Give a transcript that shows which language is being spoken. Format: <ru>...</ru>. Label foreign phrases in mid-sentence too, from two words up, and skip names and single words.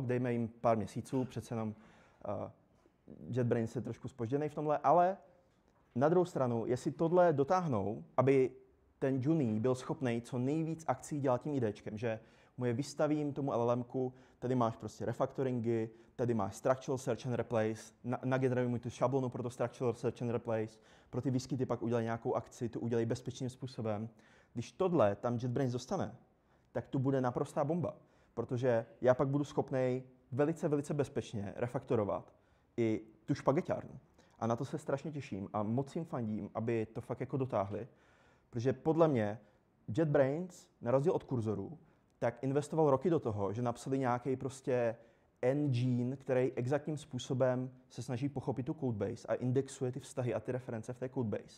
<cs>Dejme jim pár měsíců, přece jenom JetBrains je trošku zpožděný v tomhle, ale na druhou stranu, jestli tohle dotáhnou, aby ten Johnny byl schopný co nejvíc akcí dělat tím IDčkem, že mu je vystavím tomu LLMku, tady máš prostě refactoringy, tady máš</cs> <en>structural search and replace,</en> <cs>nageneruj mu tu šablonu pro to</cs> <en>structural search and replace,</en> <cs>pro ty výskyty pak udělej nějakou akci, tu udělej bezpečným způsobem. Když tohle tam JetBrains dostane, tak tu bude naprostá bomba, protože já pak budu schopný velice, velice bezpečně refaktorovat i tu špageťárnu. A na to se strašně těším a moc jim fandím, aby to fakt jako dotáhli, protože podle mě JetBrains, na rozdíl od kurzoru, tak investoval roky do toho, že napsali nějaký prostě engine, který exaktním způsobem se snaží pochopit tu codebase a indexuje ty vztahy a ty reference v té codebase.</cs>